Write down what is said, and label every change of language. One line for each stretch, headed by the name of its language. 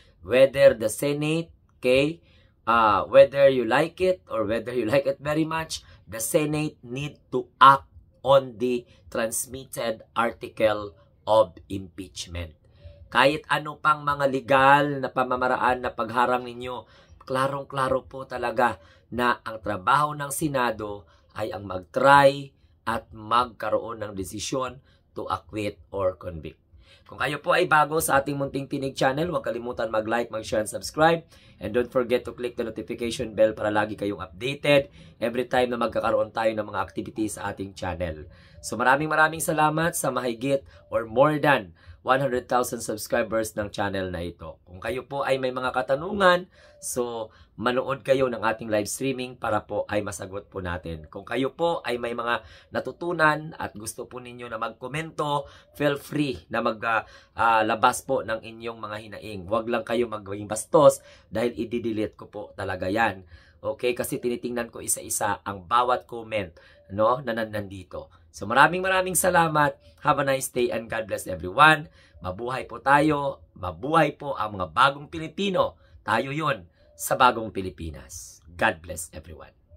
English: Whether the Senate, whether you like it or whether you like it very much, the Senate need to act on the transmitted article of impeachment.
Filipino: Kahit ano pang mga legal na pamamaraan na pagharang ninyo, klarong-klaro po talaga na ang trabaho ng Senado ay ang mag-try at magkaroon ng desisyon
English: to acquit or convict.
Filipino: Kung kayo po ay bago sa ating Munting Tinig channel, huwag kalimutan mag-like, mag-share,
English: and subscribe. And don't forget to click the notification bell
Filipino: para lagi kayong
English: updated every time
Filipino: na magkakaroon tayo ng mga
English: activities sa ating channel.
Filipino: So maraming salamat sa mahigit
English: or more than
Filipino: 100,000 subscribers ng channel na ito. Kung kayo po ay may mga katanungan, so manood kayo ng ating live streaming para po ay masagot po natin. Kung kayo po ay may mga natutunan at gusto po ninyo na magkomento,
English: feel free
Filipino: na maglabas po ng inyong mga hinaing. Huwag lang kayo magawing bastos dahil i-delete ko po talaga yan. Okay, kasi tinitingnan ko isa-isa ang bawat comment na nandito. So maraming salamat.
English: Have a nice day and God bless everyone.
Filipino: Mabuhay po tayo. Mabuhay po ang mga bagong Pilipino. Tayo yon sa bagong Pilipinas.
English: God bless everyone.